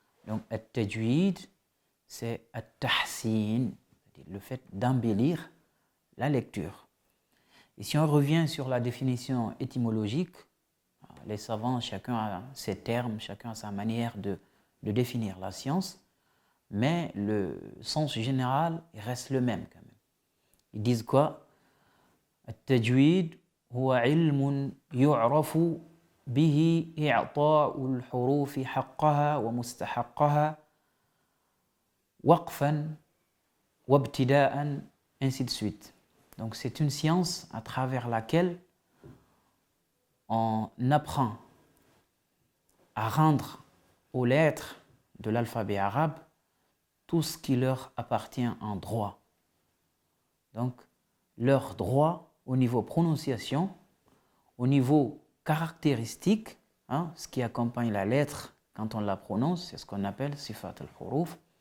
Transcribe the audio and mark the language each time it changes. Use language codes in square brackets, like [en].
[fr] Donc Tajwid c'est At-Tahsin, le fait d'embellir la lecture. Et si on revient sur la définition étymologique, les savants, chacun a ses termes, chacun a sa manière de définir la science, mais le sens général il reste le même quand même. Ils disent quoi? [ar] التجويد هو علم يعرف به إعطاء الحروف حقها ومستحقها وقفا وابتداء, [fr] ainsi de suite. Donc c'est une science à travers laquelle on apprend à rendre aux lettres de l'alphabet arabe tout ce qui leur appartient en droit. Donc leur droit au niveau prononciation, au niveau caractéristique, hein, ce qui accompagne la lettre quand on la prononce, c'est ce qu'on appelle sifat al-huruf.